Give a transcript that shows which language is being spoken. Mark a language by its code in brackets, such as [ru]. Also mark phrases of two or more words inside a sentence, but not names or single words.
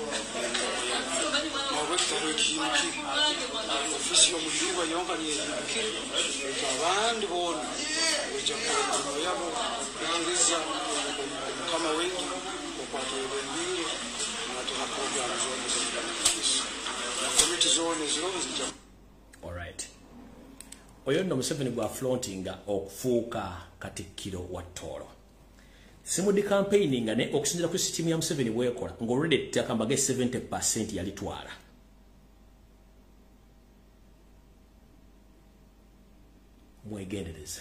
[ttj] nabwe kitalo ekiyimukire ofiisi y'omujulirwa yonka niyo eyimukire ekyo abandi boona ejja kukolera yabo kulangiza Omukama wetu okwata ebembiire natuna puroguramu zoona na komiti zoona eziro zijja. [en] Alright. [lg] Oyo nno Museveni gwa flauntinga okufuuka Katikkiro wa Tooro. Simudi campaigninga ne okusinziira ku system ya Museveni bwekola ng'olwedde ettaka mbage 70% yalitwala. Mwegendereze.